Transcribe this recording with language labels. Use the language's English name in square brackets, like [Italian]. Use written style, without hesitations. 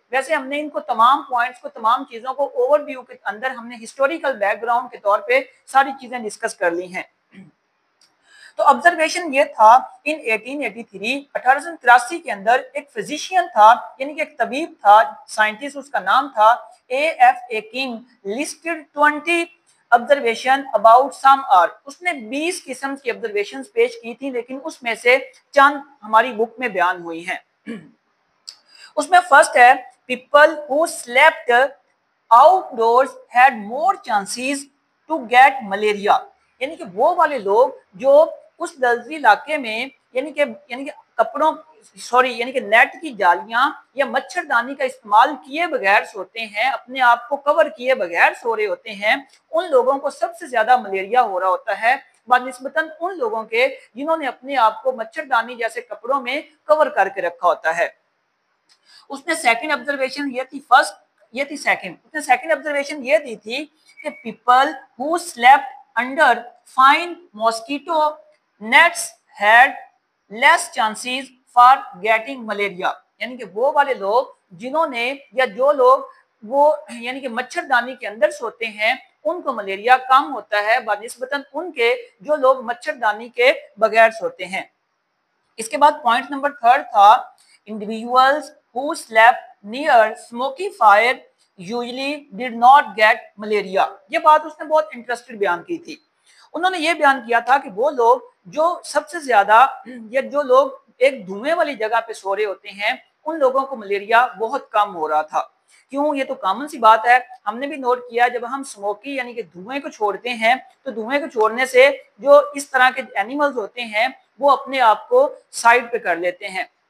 [Urdu] ویسے ہم نے ان کو تمام پوائنٹس کو، تمام چیزوں کو اوور ویو کے اندر ہم نے ہسٹوریکل بیک گراؤنڈ کے طور پہ ساری چیزیں ڈسکس کر لی ہیں. تو آبزرویشن یہ تھا ان 1883 1883 کے اندر ایک فزیشین تھا، یعنی کہ ایک طبیب تھا، سائنٹسٹ، اس کا نام تھا A.F.A. King. [English] Listed 20 observation about some are. [Urdu] اس نے 20 قسم کی observations پیش کی تھی، لیکن اس میں سے چند ہماری بک میں بیان ہوئی ہیں. اس میں فرسٹ ہے [English] people who slept outdoors had more chances to get malaria. [Urdu] یعنی کہ وہ والے لوگ جو اس دلدلی علاقے میں یعنی کہ کپڑوں یعنی کہ نیٹ کی جالیاں یا مچھردانی کا استعمال کیے بغیر سوتے ہیں، اپنے آپ کو کور کیے بغیر سو رہے ہوتے ہیں، ان لوگوں کو سب سے زیادہ ملیریا ہو رہا ہوتا ہے بنسبتاً ان لوگوں کے جنہوں نے اپنے آپ کو مچھردانی جیسے کپڑوں میں کور کر کے رکھا ہوتا ہے. اس نے سیکنڈ آبزرویشن یہ تھی، فرسٹ یہ تھی سیکنڈ، اس نے سیکنڈ آبزرویشن یہ دی تھی کہ [English] People who slept under fine mosquito nets had less chances for getting malaria. [Urdu] یعنی کہ وہ والے لوگ جنہوں نے یا جو لوگ وہ یعنی کہ مچھردانی کے اندر سوتے ہیں ان کو ملیریا کم ہوتا ہے بنسبتاً ان کے جو لوگ مچھردانی کے بغیر سوتے ہیں. اس کے بعد پوائنٹ نمبر تھرڈ تھا [English] individuals who slept near smoky fire usually did not get malaria. [Urdu] یہ بات اس نے بہت انٹرسٹڈ بیان کی تھی. انہوں نے یہ بیان کیا تھا کہ وہ لوگ جو سب سے زیادہ یا جو لوگ ایک دھوئیں والی جگہ پہ سو رہے ہوتے ہیں ان لوگوں کو ملیریا بہت کم ہو رہا تھا. کیوں؟ یہ تو کامن سی بات ہے، ہم نے بھی نوٹ کیا جب ہم سموکی یعنی کہ دھوئیں کو چھوڑتے ہیں تو دھوئیں کو چھوڑنے سے جو اس طرح کے اینیملز ہوتے ہیں وہ اپنے آپ کو سائڈ پہ کر لیتے ہیں.